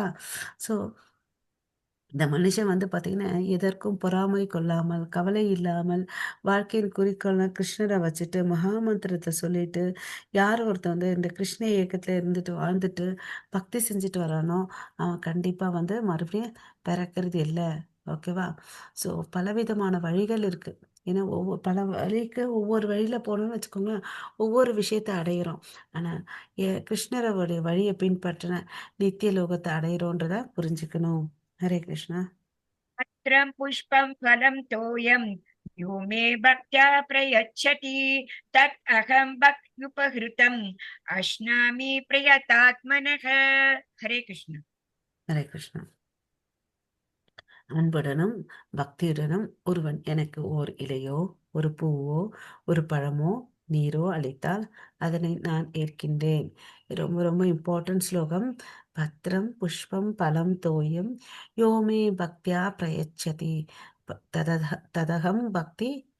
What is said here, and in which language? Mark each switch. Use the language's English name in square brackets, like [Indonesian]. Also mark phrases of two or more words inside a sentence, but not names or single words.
[Tamil] ஸோ இந்த மனுஷன் வந்து பார்த்தீங்கன்னா எதற்கும் பொறாமை கொள்ளாமல் கவலை இல்லாமல் வாழ்க்கையின் குறிக்கோள்னா கிருஷ்ணரை வச்சுட்டு மகாமந்திரத்தை சொல்லிட்டு யார் ஒருத்தன் வந்து இந்த கிருஷ்ண இயக்கத்தில் இருந்துட்டு வாழ்ந்துட்டு பக்தி செஞ்சுட்டு வரானோ அவன் கண்டிப்பாக வந்து மறுபடியும் பிறக்கிறது இல்லை. ஓகேவா? ஸோ பலவிதமான வழிகள் இருக்கு. ஏன்னா பல வழிக்கு ஒவ்வொரு வழியில் போனோம்னு வச்சுக்கோங்களேன், ஒவ்வொரு விஷயத்தை அடையிறோம். ஆனால் கிருஷ்ணரோடைய வழியை பின்பற்றின நித்திய லோகத்தை அடையிறோன்றத புரிஞ்சுக்கணும். ஹரே கிருஷ்ணா. [Sanskrit] पत्रं पुष्पं फलं तोयं यो मे भक्त्या प्रयच्छति तत् अहं भक्त्युपहृतम् अश्नामि प्रयतात्मनः. हरे कृष्ण. [Tamil] ஹரே கிருஷ்ணா. அன்புடனும் பக்தியுடனும் ஒருவன் எனக்கு ஓர் இலையோ ஒரு பூவோ ஒரு பழமோ நீரோ அளித்தால் அதனை நான் ஏற்கின்றேன். ரொம்ப ரொம்ப இம்பார்ட்டன்ட் ஸ்லோகம். [Sanskrit] पत्रं पुष्पं फलं तोयं योमे भक्त्या प्रयच्छति तदहं भक्ति.